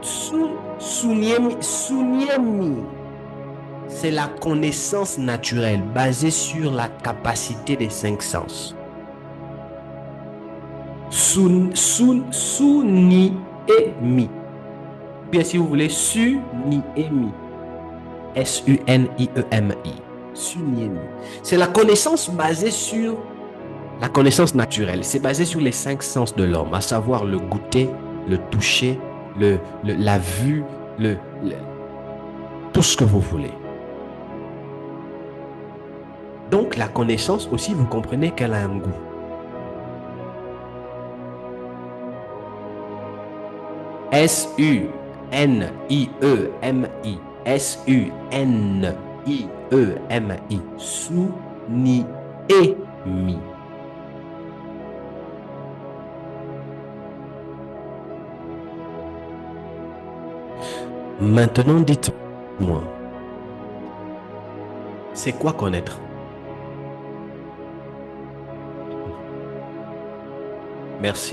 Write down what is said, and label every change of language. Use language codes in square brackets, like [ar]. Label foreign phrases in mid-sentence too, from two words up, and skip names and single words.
[fr] Tuniemi. C'est la connaissance naturelle basée sur la capacité des 5 sens. Suniemi. Bien si vous voulez, Suniemi. S-U-N-I-E-M-I. Suniemi. C'est la connaissance basée sur la connaissance naturelle. C'est basé sur les 5 sens de l'homme, à savoir le goûter, le toucher, la vue, tout ce que vous voulez. Donc la connaissance aussi, vous comprenez qu'elle a un goût. S-U-N-I-E-M-I. S-U-N-I-E-M-I. Suniemi. Maintenant, dites-moi, c'est quoi connaître? Merci.